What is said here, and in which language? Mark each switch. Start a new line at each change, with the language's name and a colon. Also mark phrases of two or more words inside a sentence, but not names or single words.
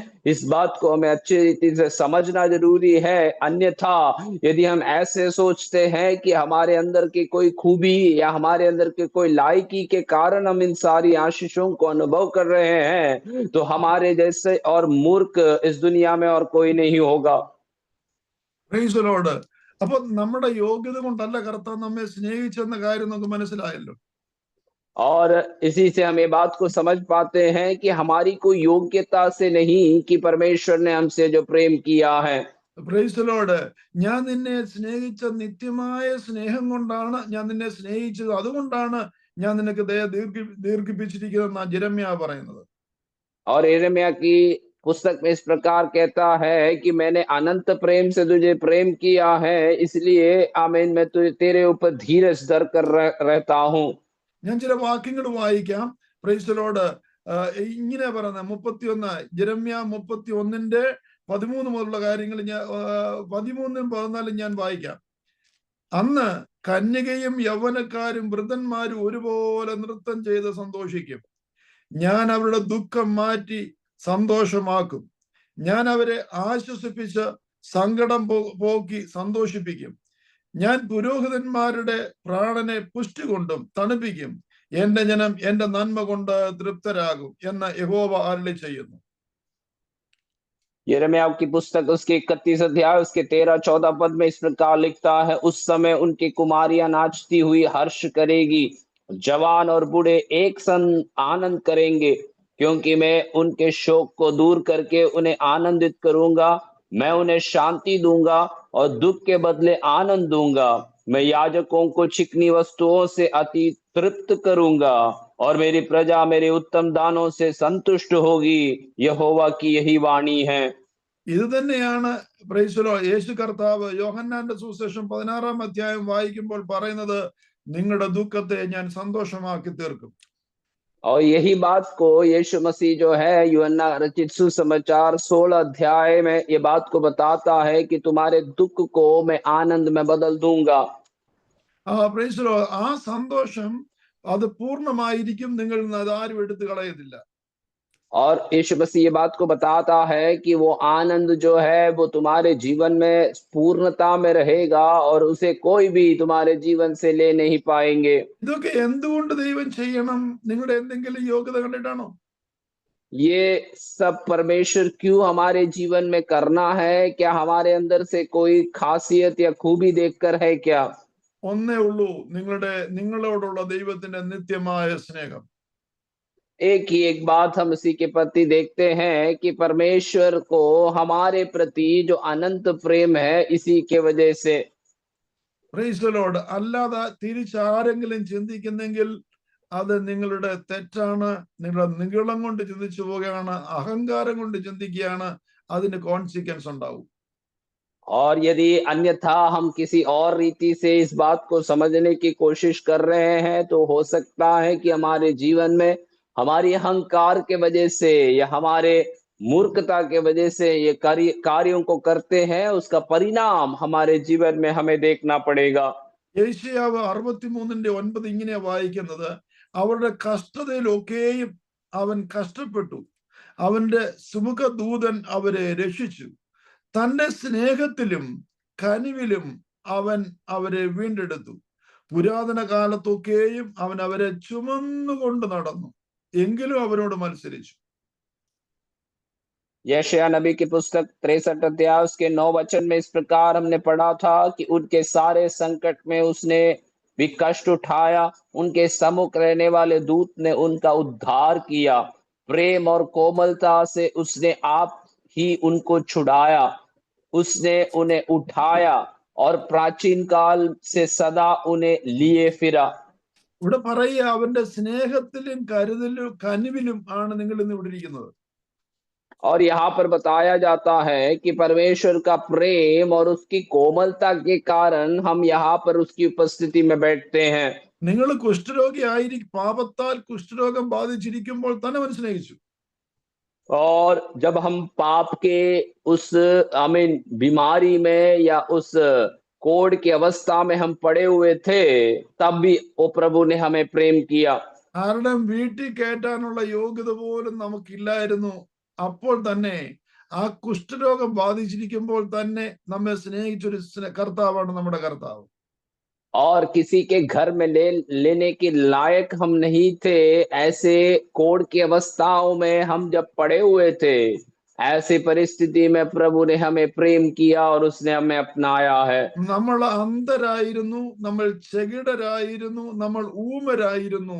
Hindi: इस बात को हमें अच्छी रीति से समझना जरूरी है। अन्यथा यदि हम ऐसे सोचते हैं कि हमारे अंदर की कोई खूबी या हमारे अंदर के कोई लायकी के कारण हम इन सारी आशीषों को अनुभव कर रहे हैं, तो हमारे जैसे और मूर्ख इस दुनिया में और कोई नहीं होगा।
English: Praise Lord.
Malayalam: അപ്പൊ നമ്മുടെ യോഗ്യത കൊണ്ടല്ല കർത്താവ് നമ്മെ സ്നേഹിച്ചെന്ന കാര്യം നമുക്ക് മനസ്സിലായല്ലോ.
Hindi: और इसी से हम ये बात को समझ पाते हैं कि हमारी कोई योग्यता से नहीं कि परमेश्वर ने हमसे जो प्रेम किया है।
English: Praise Lord.
Malayalam: ഞാൻ നിന്നെ സ്നേഹിച്ച നിത്യമായ സ്നേഹം കൊണ്ടാണ് ഞാൻ നിന്നെ സ്നേഹിച്ചത്, അതുകൊണ്ടാണ് ഞാൻ നിനക്ക് ദയ ദീർഘിപ്പിച്ചിരിക്കുന്നതെന്നാ ജിരമ്യാ പറയുന്നത്.
Hindi: और यिर्मयाह की पुस्तक में इस प्रकार कहता है कि मैंने अनंत प्रेम से तुझे प्रेम किया है, इसलिए आमीन मैं तुझे तेरे ऊपर धीरज धर कर रहता हूँ।
Malayalam: ഞാൻ ചില വാക്യങ്ങൾ വായിക്കാം.
English: Praise Lord.
Malayalam: ഇങ്ങനെ പറയുന്നത് 31 ജിരമ്യാ 31:13 മുതലുള്ള കാര്യങ്ങൾ ഞാൻ 13-14 ഞാൻ വായിക്കാം. അന്ന് കന്യകയും യൗവനക്കാരും വൃദ്ധന്മാരും ഒരുപോലെ നൃത്തം ചെയ്ത് സന്തോഷിക്കും. ഞാൻ അവരുടെ ദുഃഖം മാറ്റി സന്തോഷമാക്കും. ഞാൻ അവരെ ആശ്വസിപ്പിച്ച് സങ്കടം പോക്കി സന്തോഷിപ്പിക്കും. ഞാൻ പുരോഹിതന്മാരുടെ പ്രാണനെ പുഷ്ടി കൊണ്ടും തണുപ്പിക്കും. എന്റെ ജനം എന്റെ നന്മ കൊണ്ട് തൃപ്തരാകും എന്ന് യഹോവ അരുളി ചെയ്യുന്നു.
Hindi: यिर्मयाह की पुस्तक उसके 31 अध्याय उसके 13-14 पद में इस प्रकार लिखता है, उस समय उनकी कुमारियां नाचती हुई हर्ष करेगी, जवान और बूढ़े एक संग आनंद करेंगे, क्योंकि मैं उनके शोक को दूर करके उन्हें आनंदित करूंगा। मैं उन्हें शांति दूंगा और दुख के बदले आनंद दूंगा। मैं याजकों को चिकनी वस्तुओं से अति तृप्त करूंगा और मेरी प्रजा मेरे उत्तम दानों से संतुष्ट होगी। यहोवा की यही वाणी है।
Malayalam: ഇത് തന്നെയാണ്
English: Praise Lord
Malayalam: യേശു കർത്താവ് യോഹന്നാന്റെ സുവിശേഷം 16-ാം അധ്യായം വായിക്കുമ്പോൾ പറയുന്നത്, നിങ്ങളുടെ ദുഃഖത്തെ ഞാൻ സന്തോഷമാക്കി തീർക്കും.
Hindi: और यही बात को यीशु मसीह जो है यूहन्ना रचित सुसमाचार 16 अध्याय में ये बात को बताता है कि तुम्हारे दुख को मैं आनंद में बदल दूंगा।
English: Praise Lord.
Malayalam: ആ സന്തോഷം അത് പൂർണ്ണമായിരിക്കും, നിങ്ങൾ അത് ആരും എടുത്തു കളയത്തില്ല.
Hindi: और यीशु मसीह ये बात को बताता है कि वो आनंद जो है वो तुम्हारे जीवन में पूर्णता में रहेगा और उसे कोई भी तुम्हारे जीवन से ले नहीं पाएंगे।
Malayalam: ഇതൊക്കെ എന്തുകൊണ്ട് ദൈവം ചെയ്യണം? നിങ്ങളുടെ എന്തെങ്കിലും യോഗ്യത കണ്ടിട്ടാണോ?
Hindi: ये सब परमेश्वर क्यों हमारे जीवन में करना है? क्या हमारे अंदर से कोई खासियत या खूबी देखकर है क्या?
Malayalam: ഒന്നേ ഉള്ളൂ, നിങ്ങളോടുള്ള ദൈവത്തിന്റെ നിത്യമായ സ്നേഹം.
Hindi: एक ही एक बात हम इसी के प्रति देखते हैं कि परमेश्वर को हमारे प्रति जो अनंत प्रेम है इसी के वजह से।
English: Praise the Lord.
Malayalam: അല്ലാതെ തിരിച്ചാരെങ്കിലും ചിന്തിക്കുന്നെങ്കിൽ അത് നിങ്ങളുടെ തെറ്റാണ്. നിങ്ങളുടെ നിഗളം കൊണ്ട് ചിന്തിച്ചു പോവുകയാണ്, അഹങ്കാരം കൊണ്ട് ചിന്തിക്കുകയാണ്, അതിന് കോൺസിക്വൻസ് ഉണ്ടാവും.
Hindi: और यदि अन्यथा हम किसी और रीति से इस बात को समझने की कोशिश कर रहे हैं तो हो सकता है कि हमारे जीवन में हमारी अहंकार के वजह से या हमारे मूर्खता के वजह से ये कार्यों को करते हैं, उसका परिणाम हमारे जीवन में हमें देखना पड़ेगा।
Malayalam: യെശയ്യാവ് 63:9 ഇങ്ങനെയാ വായിക്കുന്നത്, അവരുടെ കഷ്ടതയിലൊക്കെയും അവൻ കഷ്ടപ്പെട്ടു, അവന്റെ സുമുഖദൂതൻ അവരെ രക്ഷിച്ചു, തന്റെ സ്നേഹത്തിലും കനിവിലും അവൻ അവരെ വീണ്ടെടുത്തു, പുരാതന കാലത്തൊക്കെയും അവൻ അവരെ ചുമന്നുകൊണ്ട് നടന്നു, എങ്കിലും അവരോട് മത്സരിച്ചു.
Hindi: यशायाह नबी की पुस्तक 63 अध्याय उसके 9 वचन में इस प्रकार हमने पढ़ा था कि उनके सारे संकट में उसने भी कष्ट उठाया, उनके सम्मुख रहने वाले दूत ने उनका उद्धार किया, प्रेम और कोमलता से उसने आप ही उनको छुड़ाया, उसने उन्हें उठाया और प्राचीन काल से सदा उन्हें लिए फिरा।
Malayalam: ഇവിടെ പറയുക അവന്റെ സ്നേഹത്തിലും കരുതലും കനിവിലും ആണ് നിങ്ങൾ ഇന്ന് ഇവിടെ ഇരിക്കുന്നത്.
Hindi: और यहाँ पर बताया जाता है कि परमेश्वर का प्रेम और उसकी कोमलता के कारण हम यहाँ पर उसकी उपस्थिति में बैठते हैं।
Malayalam: നിങ്ങൾ കുഷ്ഠരോഗി പാപത്താൽ കുഷ്ഠരോഗം ബാധിച്ചിരിക്കുമ്പോൾ തന്നെ അവൻ സ്നേഹിച്ചു.
Hindi: और जब हम पाप के उस बीमारी में या उस कोढ़ की अवस्था में हम पड़े हुए थे, तब भी वो प्रभु ने हमें प्रेम किया।
Malayalam: കാരണം വീട്ടിൽ കയറ്റാനുള്ള യോഗ്യത പോലും നമുക്കില്ലായിരുന്നു. അപ്പോൾ തന്നെ ആ കുഷ്ഠരോഗം ബാധിച്ചിരിക്കുമ്പോൾ തന്നെ നമ്മെ സ്നേഹിച്ചൊരു കർത്താവാണ് നമ്മുടെ കർത്താവ്.
Hindi: और किसी के घर में लेने के लायक हम नहीं थे। ऐसे कोढ़ की अवस्थाओं में हम जब पड़े हुए थे, ऐसी परिस्थिति में प्रभु ने हमें प्रेम किया और उसने हमें अपनाया है।
Malayalam: നമ്മൾ അന്ധരായിരുന്നു, നമ്മൾ ചെകിടരായിരുന്നു, നമ്മൾ ഊമരായിരുന്നു.